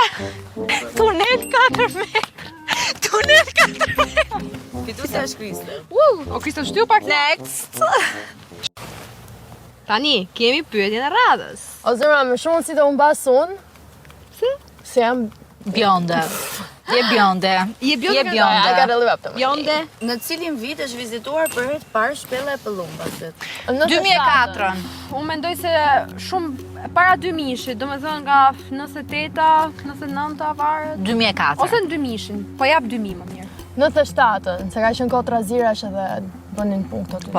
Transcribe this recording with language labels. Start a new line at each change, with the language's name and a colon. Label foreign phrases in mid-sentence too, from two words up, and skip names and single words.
Albanian: Tunel 4 metra. Tunel 4 metra. Fituesja është Kriste. O Krista shtyu pak. Next. Tani, kemi pyetjen e radhës. O zemra, më shumë si të humbas unë. Si? Se jam Bjonde. Je bjonde. Je bjonde.
English: I gotta live up to my
Albanian: Bjonde. Në cilin vit është vizituar për herë të parë shpella e Pëllumbasit?
English: name.
Albanian: 2004. Unë mendoj se shumë para 2000-shit, do me thënë nga 98-a, 99-a varet. 2004. Ose në 2000-shin, po jap 2000 më mirë. 97-ën, se ka qenë kohë trazirash edhe bënin punkte aty.